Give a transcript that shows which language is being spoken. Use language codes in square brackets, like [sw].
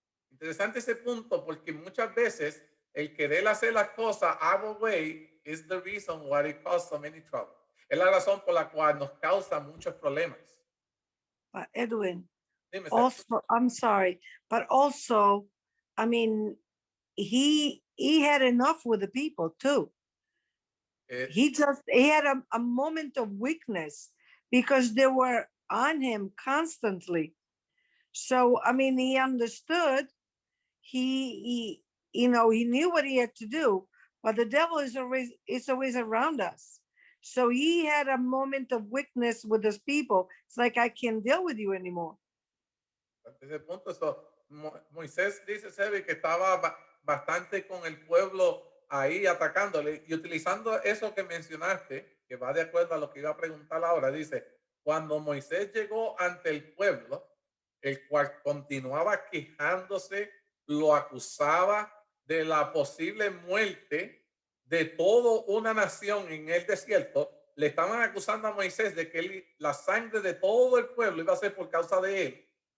[es] Interesante ese punto porque muchas veces el querer hacer las cosas [en] our way is the reason why it causes so many trouble. [es] Es la razón por la cual nos causa muchos problemas. Edwin, Dime, [en] also, I'm sorry, but also, I mean, he had enough with the people too. He had a moment of weakness because they were on him constantly. So, I mean, he understood. He you know, he knew what he had to do, but the devil is always around us. So he had a moment of weakness with his people. It's like, I can't deal with you anymore. [es] Desde ese punto, Moisés dice, Sebi, que estaba bastante con el pueblo ahí atacándole y utilizando eso que mencionaste, que va de acuerdo a lo que iba a preguntar ahora. Dice, cuando Moisés llegó ante el pueblo, el cual continuaba quejándose, lo acusaba de la posible muerte de toda una nación en el desierto, le estaban acusando a Moisés de que la sangre de todo el pueblo iba a ser por causa de él.